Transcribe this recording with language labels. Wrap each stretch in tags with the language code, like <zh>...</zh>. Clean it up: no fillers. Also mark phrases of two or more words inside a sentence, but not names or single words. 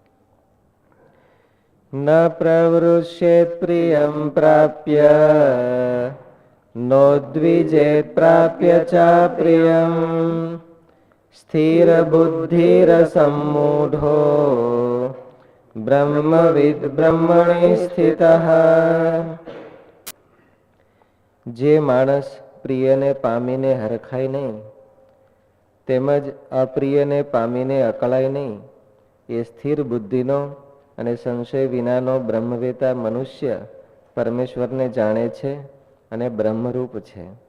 <sa>न प्रवृष्येत् प्रियं प्राप्य नोद्विजेत् प्राप्य च प्रियं स्थिरबुद्धिरसम्मूढो ब्रह्मविद् ब्रह्मणि स्थितः।</sa> <gu>જે માણસ પ્રિયને પામીને હરખાય નહીં તેમજ અપ્રિયને પામીને અકળાય નહીં એ સ્થિર બુદ્ધિનો અને સંશય વિનાનો બ્રહ્મવેતા મનુષ્ય પરમેશ્વરને જાણે છે અને બ્રહ્મરૂપ છે.</gu>